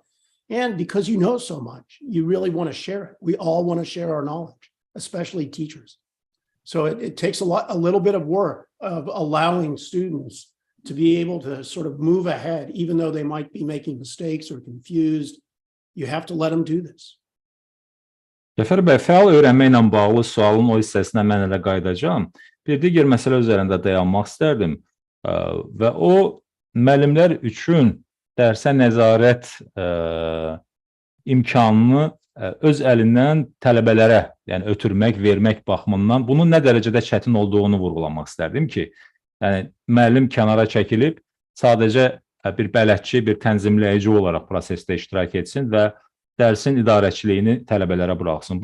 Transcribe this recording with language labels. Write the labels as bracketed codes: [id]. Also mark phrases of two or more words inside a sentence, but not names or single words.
[en] And because you know so much, you really want to share it. We all want to share our knowledge, especially teachers. So it takes a little bit of work of allowing students to be able to sort of move ahead, even though they might be making mistakes or confused. You have to let them do this. [az] Cəfər bəy, fəal öyrənməklə bağlı sualın o hissəsinə mən elə qayıdacağam. Bir digər məsələ üzərində dayanmaq istərdim və o müəllimlər üçün dərsə nəzarət imkanını öz əlindən tələbələrə, yəni ötürmək, vermək baxımından bunun nə dərəcədə çətin olduğunu vurğulamaq istərdim ki, yəni müəllim kənara çəkilib sadəcə bir bələdçi, bir tənzimləyici olaraq prosesdə iştirak etsin və dərsin idarəçiliyini tələbələrə buraxsın.